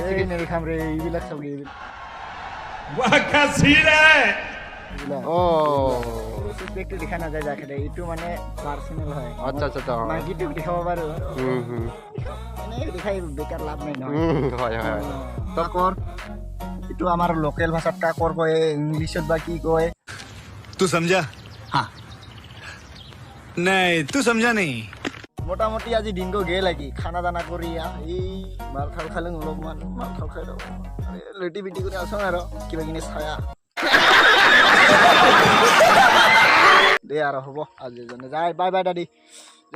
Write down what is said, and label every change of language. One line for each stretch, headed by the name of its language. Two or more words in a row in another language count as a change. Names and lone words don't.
Assamese: এই নেদেখাম ৰে এইবিলাক চাব এইবিলাক
English: চিক্স পেকটো
Assamese: দেখা নাযায় যাকে এইটো মানে পাৰ্চনেল হয়। আচ্ছা আচ্ছা, মাইকীটোক দেখাব পাৰো এনেই দেখাই বেকাৰ লাভ নাই নহয়। হয় হয়। কাকৰ এইটো আমাৰ লোকেল ভাষাত কাকৰ কয়, ইংলিছত বা কি কয়।
Hindi: तू समझा? हाँ नहीं तू समझा नहीं।
Assamese: মোটামুটি আজি দিনটো গে লাগি খানা দানা কৰি এই মাল খাল খালে অলপমান মাল খাল খাই লওঁ লেটি বিটি কৰি আছোঁ আৰু কিবা কিনি চায়া দে আৰু হ'ব আজি জনে যায়।
English: বাই বাই
Assamese: দাদি যা।